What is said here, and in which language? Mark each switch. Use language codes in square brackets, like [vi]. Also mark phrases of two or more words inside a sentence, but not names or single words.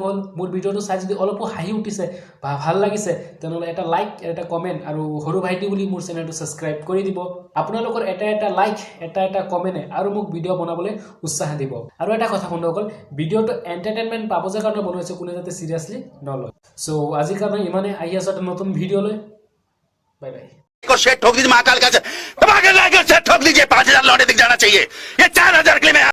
[as] হ'ল মোৰ ভিডিওটো চাই যদি অলপো হাঁহি উঠিছে বা ভাল লাগিছে তেনেহলে এটা লাইক এটা কমেন্ট আৰু সৰু ভাইটি বুলি মোৰ চেনেলটো সাবস্ক্ৰাইব কৰি দিব আপোনালোকৰ এটা লাইক এটা কমেন্টে আৰু মোক ভিডিও বনাবলৈ উৎসাহ দিব আৰু এটা কথা বন্ধুসকল ভিডিওটো এন্টাৰটেইনমেন্ট পাবজৰ কাৰণে বনাইছে কোনে যাতে সিৰিয়াসলি নলয় সো আজিৰ কাৰণে ইমানে আহি আছে এটা নতুন ভিডিও লৈ বাই বাই [hi] को शेट ठोक दीजिए महाकाल का दबा के लाकर शेट ठोक दीजिए 5000 लौटे दिख जाना चाहिए ये 4000 के लिए मैं